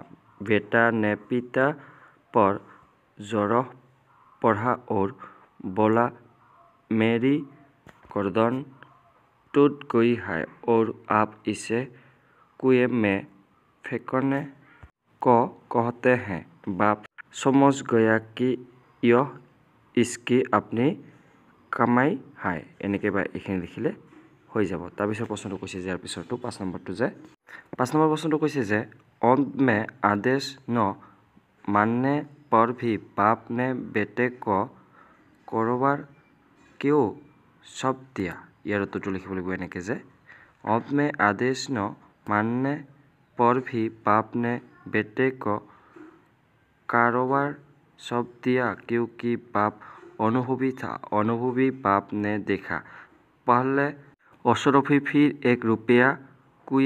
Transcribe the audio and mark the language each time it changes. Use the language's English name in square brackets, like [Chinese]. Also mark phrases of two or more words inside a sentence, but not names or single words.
[Hindi] बेटा ने पिता पर जोर पड़ा और बोला, मेरी गर्दन टूट गई है और आप इसे कुएं में फेंकने को कहते हैं। बाप समझ गया कि यह इसकी अपनी कमाई है। [Assamese] এনেকৈ বা এইখিনি লিখিলে হৈ যাব। তাৰপিছত প্ৰশ্নটো কৈছে যে ইয়াৰ পিছৰটো 5 নম্বৰটো যে 5 নম্বৰ প্ৰশ্নটো কৈছে যে [Hindi] अंत में आदेश न मानने पर भी बाप ने बेटे को कारोबार क्यों सौंप दिया? [Assamese] ইয়াৰ উত্তৰটো লিখিব লাগিব এনেকৈ যে [Hindi] अंत में आदेश न मानने पर भी बाप ने बेटे को कारोबार सौंप दिया क्योंकि बाप अनुभवी था। अनुभवी बाप ने देखा पहले अशरफी फिर 1 रुपया कुएं